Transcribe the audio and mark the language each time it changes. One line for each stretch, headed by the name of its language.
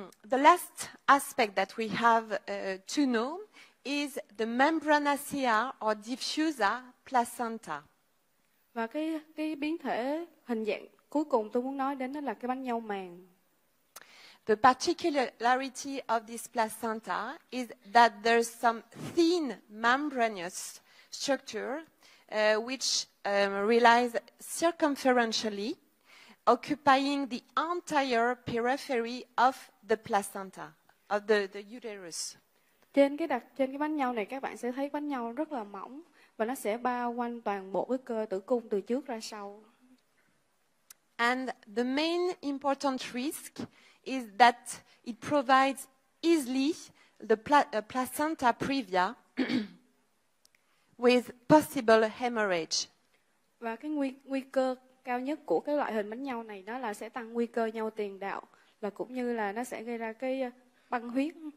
English: The last aspect that we have to know is the membranacea or diffusa placenta.
Vietnamese: Và cái biến thể hình dạng cuối cùng tôi muốn nói đến đó là cái bánh nhau màng.
English: The particularity of this placenta is that there's some thin membranous structure which relies circumferentially, occupying the entire periphery of the placenta, of the uterus.
Vietnamese: Trên cái bánh nhau này các bạn sẽ thấy bánh nhau rất là mỏng và nó sẽ bao quanh toàn bộ cái cơ tử cung từ trước ra sau.
English: And the main important risk is that it provides easily the placenta previa with possible hemorrhage.
Vietnamese: Và cái nguy cơ cao nhất của cái loại hình bánh nhau này đó là sẽ tăng nguy cơ nhau tiền đạo và cũng như là nó sẽ gây ra cái băng huyết.